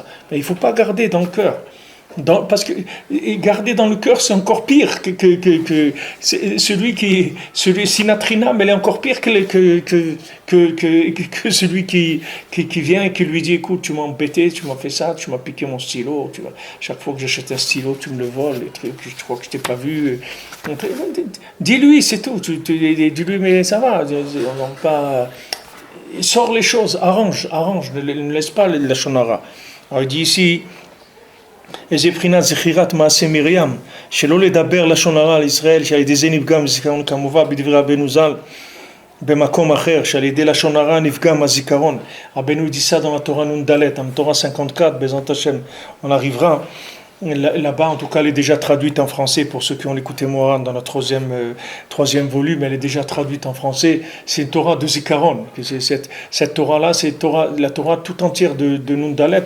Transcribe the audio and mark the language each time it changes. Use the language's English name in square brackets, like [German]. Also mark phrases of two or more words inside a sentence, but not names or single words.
[French] Mais il ne faut pas garder dans le cœur. Parce que garder dans le cœur, c'est encore pire que celui Sinatrinam, elle est encore pire que celui qui vient et qui lui dit, écoute, tu m'as embêté, tu m'as fait ça, tu m'as piqué mon stylo, chaque fois que j'achète un stylo, tu me le voles, les trucs, je crois que je t'ai pas vu. Dis-lui, c'est tout. Dis-lui, mais ça va, on va pas. Sors les choses, arrange, ne laisse pas la shonara. Alors il dit ici. [Hebrew] איזה בחינת זכירת מעשה מרים, שלא לדבר לשון הרע על ישראל, שעל ידי זה נפגם זיכרון כמובן בדברי רבנו ז"ל, במקום אחר, שעל ידי לשון הרע נפגם הזיכרון. [French] רבנו dit ça dans la Torah Nundalet, dans la Torah 54, [Hebrew] בעזרת השם, [French] on arrivera. Là-bas, en tout cas, elle est déjà traduite en français pour ceux qui ont écouté Moran dans le troisième volume. Elle est déjà traduite en français. C'est une Torah de Zikaron. Cette Torah-là, c'est la Torah tout entière de Nundalet.